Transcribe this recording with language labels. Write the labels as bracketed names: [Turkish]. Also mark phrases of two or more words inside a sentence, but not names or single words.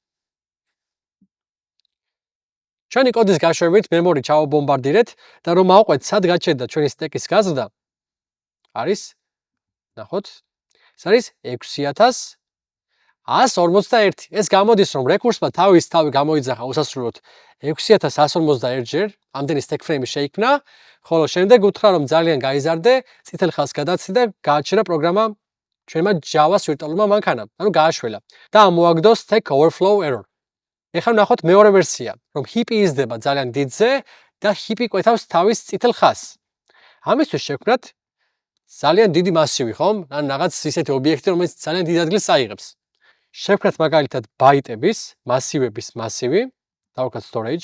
[Georgian] ჩვენი კოდის გაშვებით მემორი ჩავაბომბარდირეთ და რომ ავყვეთ სად გაჩერდა ჩვენი სტეკის გაზრდა არის ნახოთ ეს არის 6141. ეს გამოდის რომ რეკურსმა თავი გამოიძახა უსასრულოდ 6141 ჯერ ამდენი სტეკ ფრეიმი შეიქმნა, ხოლო შემდეგ უთხრა რომ ძალიან გაიზარდე, წითელ ხაზს გადაცდა და გააჩერა პროგრამა ჩვენმა Java-ს ვირტუალურმა მანქანამ, ანუ გააშველა და ამოაგდო [English] stack overflow error. [Georgian] ეხლა ნახოთ მეორე ვერსია, რომ ჰიპი იზრდება ძალიან დიდზე და ჰიპი კვეთავს თავის წითელ ხაზს. ამისთვის შევქმნათ ძალიან დიდი მასივი, ხომ? ან რაღაც ისეთი ობიექტი, რომელიც ძალიან დიდ ადგილს წაიღებს. შევქმნათ მაგალითად ბაიტების, მასივების მასივი, დავუკვირდეთ storage.